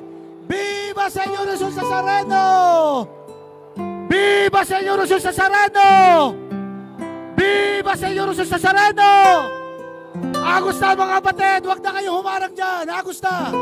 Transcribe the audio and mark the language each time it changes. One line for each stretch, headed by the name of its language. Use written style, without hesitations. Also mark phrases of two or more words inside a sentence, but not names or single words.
Spanish: Viva Señor Jesus Nazareno! Viva Señor Jesus Nazareno! Viva Señor Jesus Nazareno!
Filipino: Agos na mga kapatid, huwag na kayo humarang dyan! Agos na!